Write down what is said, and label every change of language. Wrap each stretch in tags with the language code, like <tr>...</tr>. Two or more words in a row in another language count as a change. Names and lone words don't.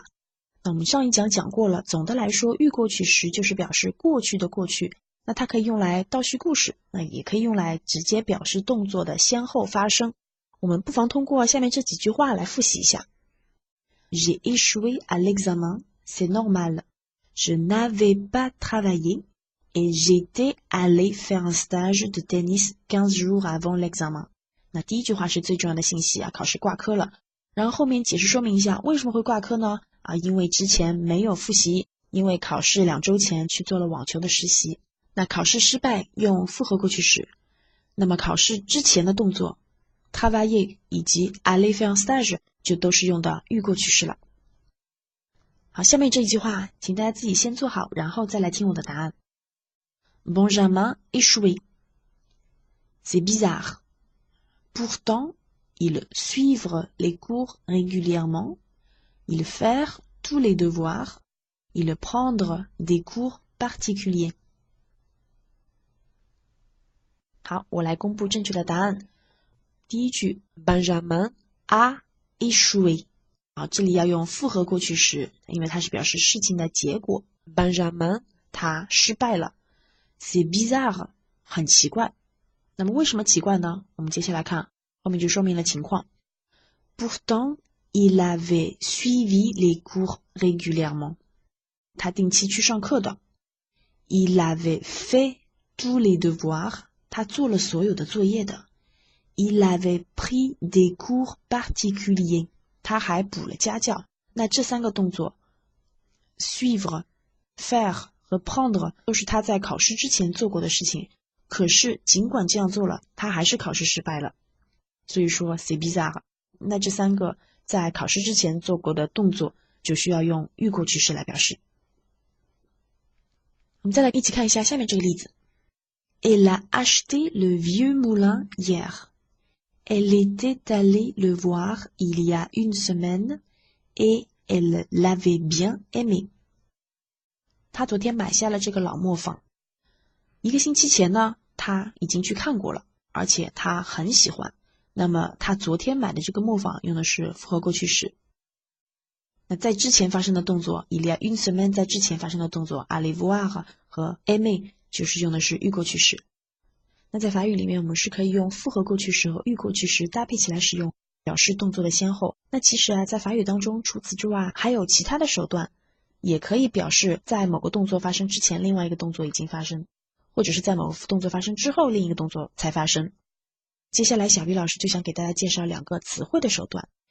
<zh>那我们上一讲讲过了，总的来说预过去时就是表示过去的过去，那它可以用来倒叙故事，那也可以用来直接表示动作的先后发生。我们不妨通过下面这几句话来复习一下。</zh> <fr>J'ai échoué à l'examen, c'est normal. Je n'avais pas travaillé et j'étais allé faire un stage de tennis 15 jours avant l'examen.</fr> <zh>那第一句话是最重要的信息啊，考试挂科了。然后后面解释说明一下为什么会挂科呢？啊，因为之前没有复习，因为考试2周前去做了网球的实习。那考试失败用复合过去式。那么考试之前的动作 travailler 以及</zh> <fr>aller faire un stage</fr> <zh>就都是用的预过去式了。好，下面这一句话请大家自己先做好，然后再来听我的答案。Benjamin échoué.</zh> <fr>C'est bizarre. Pourtant, il suivre les cours régulièrement, il faire tous les devoirs, il prendre des cours particuliers.</fr> <zh>好，我来公布正确的答案。第一句</zh> <fr>Benjamin a échoué。</fr> <zh>好，这里要用复合过去时，因为它是表示事情的结果。Benjamin 他失败了。</zh> <fr>C'est bizarre</fr> <zh>很奇怪。那么为什么奇怪呢？我们接下来看，后面就说明了情况。</zh> <fr>Pourtant, il avait suivi les cours régulièrement.</fr> <zh>他定期去上课的。</zh> <fr>Il avait fait tous les devoirs.</fr> <zh>他做了所有的作业的。</zh> <fr>Il avait pris des cours particuliers.</fr> <zh>他还补了家教。那这3个动作 suivre, faire 和 prendre 都是他在考试之前做过的事情。可是尽管这样做了，他还是考试失败了。所以说</zh> <fr>c'est bizarre。</fr> <zh>那这3个在考试之前做过的动作就需要用预过去式来表示。我们再来一起看一下下面这个例子。</zh> <fr>Elle a acheté le vieux moulin hier.</fr> <zh>Elle était allée le voir il y a une semaine et elle l'avait bien aimé. 她昨天买下了这个老磨坊。1个星期前呢，她已经去看过了，而且她很喜欢。那么她昨天买的这个磨坊用的是复合过去式。那在之前发生的动作</zh> <fr>il y a une semaine</fr> <zh>在之前发生的动作</zh> <fr>aller voir</fr> <zh>和 aimer 就是用的是预过去式。那在法语里面我们是可以用复合过去式和预过去式搭配起来使用，表示动作的先后。那其实啊，在法语当中除此之外还有其他的手段，也可以表示在某个动作发生之前另外一个动作已经发生，或者是在某个动作发生之后另一个动作才发生。接下来小鱼老师就想给大家介绍2个词汇的手段。</zh>